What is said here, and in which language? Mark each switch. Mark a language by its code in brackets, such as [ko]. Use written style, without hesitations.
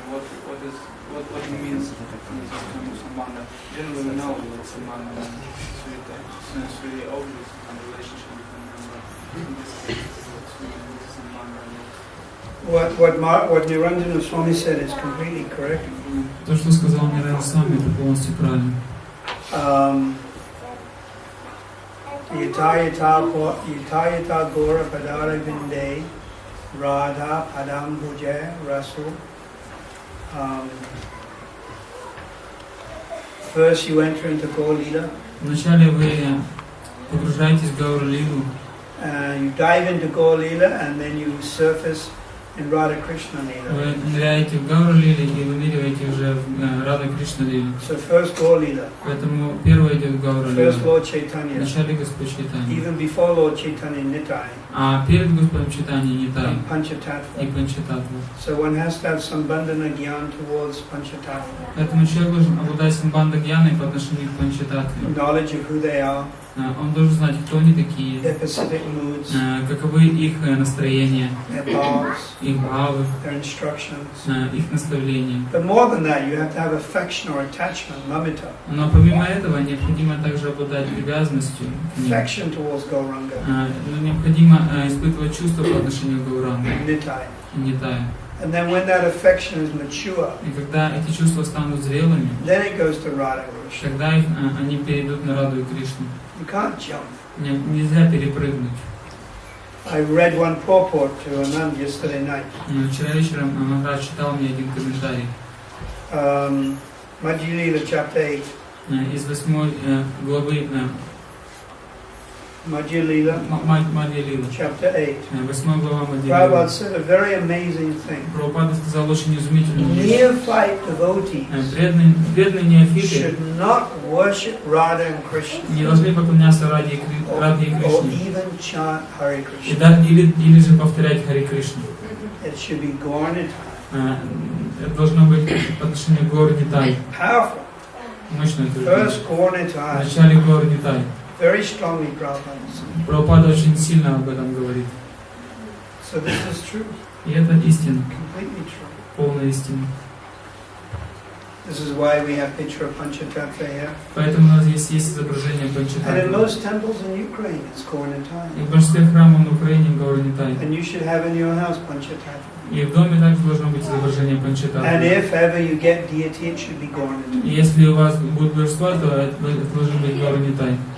[en] What it means in this term of sambandha. Generally we know what sambandha means. It's really obvious in the relationship between them, but in this case it's really sambandha. What Niranjana Swami said is completely correct. [ru] То, что сказал Нирайна Свами, это полностью правильно. [sa] Yatayata Gora Padara Vinde Radha Padam Bhuja Rasu. [en] First you enter into Gaur-lila. [ru] Вначале вы погружаетесь в Гаур-лилу. [en] You dive into Gaur-lila and then you surface in Radha Krishna Lila. [ru] Вы ныряете в Гаур-лиле и выныриваете уже в Рада Кришна Лиле. [en] So first Gaur-lila. [ru] Поэтому первое идет Гаур-лила. [en] First Lord Chaitanya. [ru] Вначале Господь Чайтаньи. [en] Even before Lord Chaitanya Nitai. [ru] А перед Господом Чайтаньи Нитай [en] And Panchatattva. [ru] и Панчататтва. [en] So one has to have some bandhana gyan towards Panchatattva. [ru] Поэтому человек должен обладать самбандха гьяной по отношению к Панчататтве. [en] Knowledge of who they are. [ru] Он должен знать, кто они такие, [en] Their specific moods. [ru] каковы их настроения, [en] Their bhavs. [ru] их бхавы, [en] Their instructions. [ru] их наставления. [en] But more than that, you have to have affection or attachment, mamita. [ru] Но помимо этого необходимо также обладать привязанностью к ним. [en] Affection towards Gauranga. [ru] Необходимо испытывать чувства по отношению к Гауранге [en] Nitai. [ru] и Нитае. [en] And then when that affection is mature, [ru] И когда эти чувства станут зрелыми, [en] then it goes to Radha Krishna. [ru] тогда они перейдут на Раду и Кришну. [en] You can't jump. [ru] Нельзя перепрыгнуть. [en] I read one purport to Anand yesterday night. [ru] Вчера вечером Махарадж читал мне один комментарий [en] Madhya Lila chapter 8. [ru] из 8 главы [en] Madhya Lila [ru] Мадья Лила. [en] chapter 8. [ru] 8 глава Мадья [en] Prabhupada [ru] Лила. [en] said a very amazing thing. [ru] Прабхупада сказал очень изумительную вещь. [en] Neophyte devotees [ru] Преданные неофиты [en] should not worship Radha and Krishna [ru] не должны поклоняться Раде и [en] or [ru] Кришне. [en] even chant Hare Krishna. [ru] Или же повторять Харе Кришну. [en] It should be Gaur-Nitai. [ru] Это должно быть по отношению к Гаур-Нитай. [en] Powerful. [ru] Мощно это [en] First [ru] же. [en] Gaur-Nitai. [ru] Вначале Гаур-Нитай. [en] Very strongly Prabhupada said. [ru] Прабхупада очень сильно об этом говорит. [en] So this is true. [ru] И это истина, [en] Completely true. [ru] полная истина. [en] This is why we have picture of Panchatattva here. [ru] Поэтому у нас есть изображение [en] And in [ru] Панчататтвы. [en] most temples in Ukraine, it's Gaur-Nitai. [ru] И в большинстве храмов на Украине Гаур-Нитай. [en] And you should have in your house Panchatattva. [ru] И в доме также должно быть изображение [en] And [ru] Панчататтвы. [en] if ever you get deity, it should be Gaur-Nitai. [ru] И если у вас будет божество, то это должен быть Гаур-Нитай.